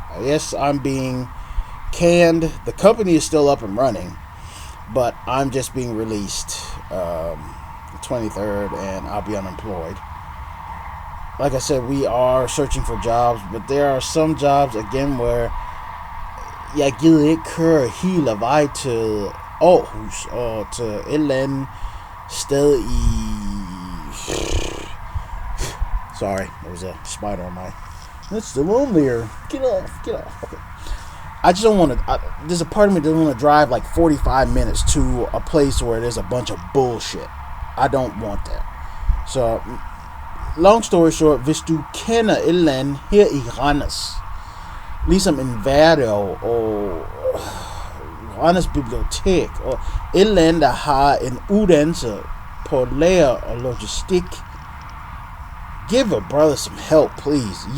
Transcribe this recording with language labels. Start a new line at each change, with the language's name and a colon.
English: Yes, I'm being canned. The company is still up and running, but I'm just being released the 23rd, and I'll be unemployed. Like I said, we are searching for jobs, but there are some jobs, again, where
Danish: jeg gider ikke køre hele vej til Aarhus og til et eller andet sted i...
English: Sorry, there was a spider on my... It's still on there. Get off. Okay. I just don't want to... There's a part of me that doesn't want to drive like 45 minutes to a place where there's a bunch of bullshit. I don't want that. So, long story short,
Danish: hvis du kender et eller andet her i Randers, ligesom en Værløv og Randers Bibliotek og et eller andet, der har en uddannelse på lærer og logistik,
English: give a brother some help, please.